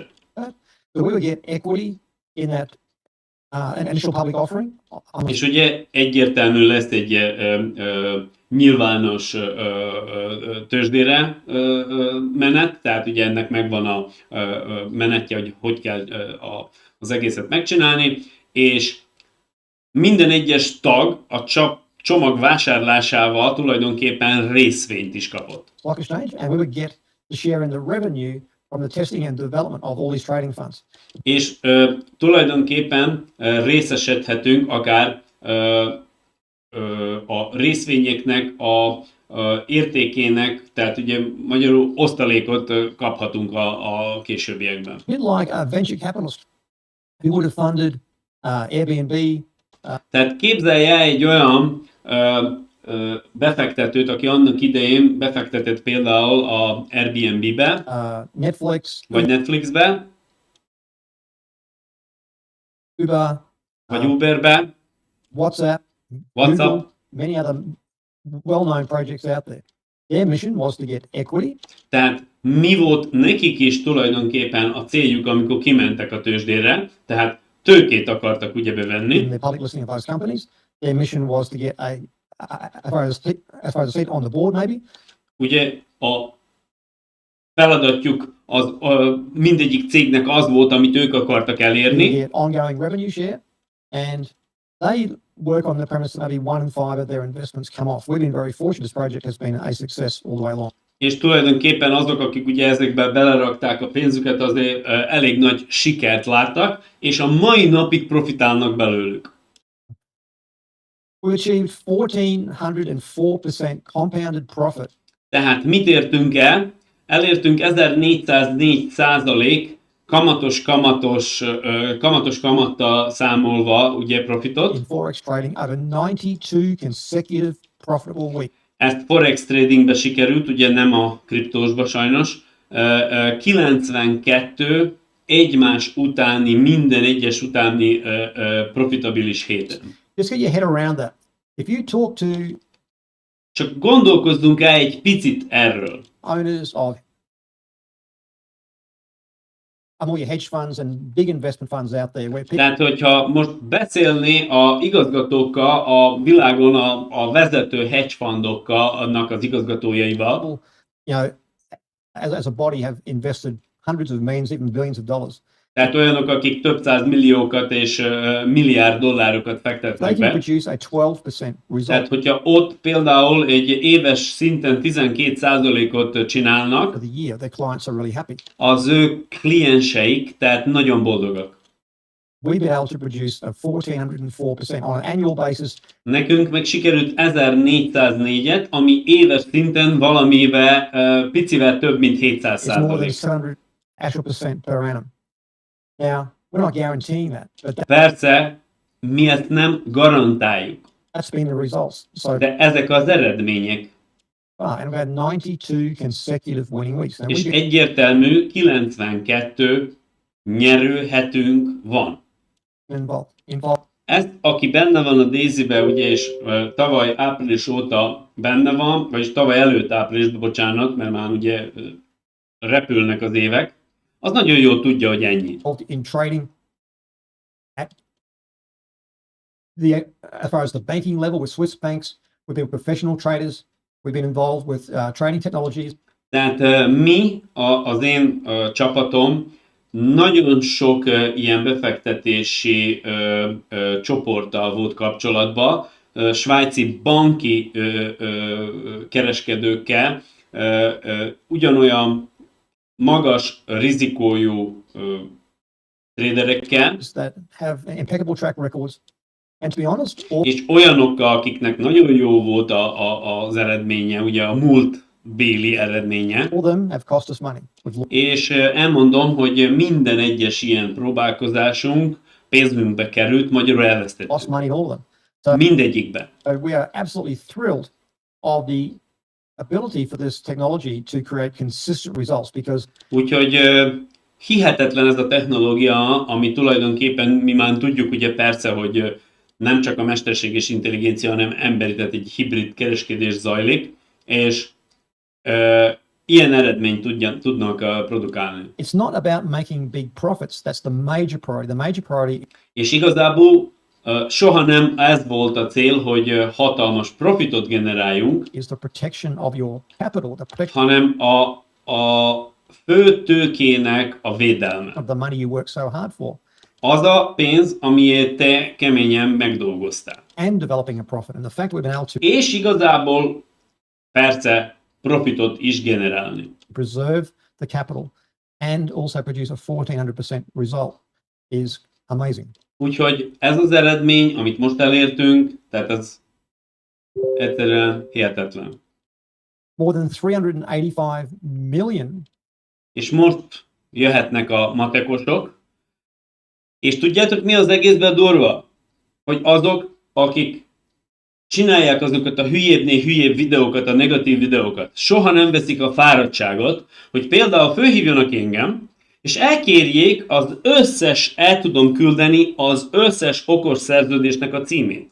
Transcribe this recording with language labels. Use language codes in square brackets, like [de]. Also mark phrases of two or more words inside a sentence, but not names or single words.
[en] So we would get equity in that an initial public offering. [hu] És ugye egyértelmű lesz egy nyilvános tőzsdére menet, tehát ugye ennek megvan a menetje, hogy kell az egészet megcsinálni, és minden egyes tag a csomag vásárlásával tulajdonképpen részvényt is kapott. [en] Stock exchange, and we would get the share in the revenue from the testing and development of all these trading funds. [hu] És tulajdonképpen részesedhetünk akár a részvényeknek a értékének, tehát ugye magyarul osztalékot kaphatunk a későbbiekben. [en] A bit like a venture capitalist who would have funded Airbnb, [hu] Tehát képzelj el egy olyan befektetőt, aki annak idején befektetett például a Airbnb-be, [en] Netflix, [hu] vagy Netflixbe, [en] Uber, [hu] vagy Uberbe, [en] WhatsApp, [hu] WhatsApp. [en] Google, many other well-known projects out there. Their mission was to get equity. [hu] Tehát mi volt nekik is tulajdonképpen a céljuk, amikor kimentek a tőzsdére, tehát tőkét akartak ugye [en] In [hu] bevenni, [en] the public listing of those companies, their mission was to get as far as a seat on the board, maybe. [hu] ugye a feladatjuk az mindegyik cégnek az volt, amit ők akartak [en] To [hu] elérni, [en] get ongoing revenue share, and they work on the premise that maybe 1 in 5 of their investments come off. We've been very fortunate. This project has been a success all the way along. [hu] és tulajdonképpen azok, akik ugye ezekbe belerakták a pénzüket, azért elég nagy sikert láttak, és a mai napig profitálnak belőlük. [en] We achieved 1,404% compounded profit. [hu] Tehát mit értünk el? Elértünk 1404% kamatos kamattal számolva ugye profitot. [en] In forex trading over 92 consecutive profitable weeks. [hu] Ezt [en] forex tradingbe [hu] sikerült, ugye nem a kriptósba sajnos. 92 egymás utáni, minden egyes utáni profitabilis héten. [en] Just get your head around that. If you talk to [hu] Csak gondolkozzunk el egy picit erről. [en] owners of all your hedge funds and big investment funds out there, where people [hu] Tehát, hogyha most beszélné a igazgatókkal a világon a vezető [en] hedge fundokkal, [hu] annak az igazgatójaival, [en] as a body have invested hundreds of millions, even billions of dollars. [hu] tehát olyanok, akik több száz milliókat és milliárd dollárokat [en] They [hu] fektetnek [en] can [hu] be. [en] produce a 12% result. [hu] Tehát, hogyha ott például egy éves szinten 12%-ot csinálnak, [en] For the year, their clients are really happy. [hu] az ő klienseik, tehát nagyon boldogak. [en] We've been able to produce a 1,404% on an annual basis. [hu] Nekünk meg sikerült 1404-et, ami éves szinten valamivel, picivel több, mint [en] It's more than 700%. 700 actual percent per annum. Now, we're not guaranteeing that, but [hu] Persze, mi ezt nem garantáljuk, [en] that's been the results. So [hu] de ezek az eredmények. [en] far, and we've had 92 consecutive winning weeks. Now, [hu] És [en] we [hu] egyértelmű 92 nyerőhetünk van. [en] get involved. [hu] Ezt, aki benne van a Daisy-be, ugye, és tavaly április óta benne van, vagyis tavaly előtt áprilisban, bocsánat, mert már ugye repülnek az évek, az nagyon jól tudja, hogy ennyi. [en] In trading, as far as the banking level with Swiss banks, we've been professional traders. We've been involved with trading technologies. [hu] Tehát mi, az én csapatom, nagyon sok ilyen befektetési csoporttal volt kapcsolatban, svájci banki kereskedőkkel, ugyanolyan magas rizikójú traderekkel, [en] That have impeccable track records. And to be honest, [hu] és olyanokkal, akiknek nagyon jó volt az eredménye, ugye a múlt béli eredménye. [en] all of them have cost us money. [hu] És elmondom, hogy minden egyes ilyen próbálkozásunk pénzünkbe került, magyarul [en] Lost [hu] elvesztettük. [en] money in all of them. So [hu] Mindegyikbe. [en] we are absolutely thrilled of the ability for this technology to create consistent results, because [hu] Úgyhogy hihetetlen ez a technológia, ami tulajdonképpen mi már tudjuk, ugye persze, hogy nem csak a mesterséges intelligencia, hanem emberi, tehát egy hibrid kereskedés zajlik, és ilyen eredményt tudnak produkálni. [en] it's not about making big profits. That's the major priority. The major priority [hu] És igazából soha nem ez volt a cél, hogy hatalmas profitot generáljunk, [en] is the protection of your capital, the protection [hu] hanem a fő tőkének a védelme. [en] of the money you work so hard for, [hu] Az a pénz, amiért te keményen megdolgoztál. [en] and developing a profit. And the fact we've been able to [hu] És igazából persze profitot is generálni. [en] preserve the capital and also produce a 1,400% result is amazing. [hu] Úgyhogy ez az eredmény, amit most elértünk, tehát ez egyszerűen hihetetlen. [en] More than 385 million [hu] És most jöhetnek a matekosok, és tudjátok mi az egészben durva? Hogy azok, akik csinálják azokat a hülyébbnél hülyébb videókat, a negatív videókat. Soha nem veszik a fáradtságot, hogy például fölhívjanak engem, és elkérjék az összes, el tudom küldeni az összes okos szerződésnek a címét.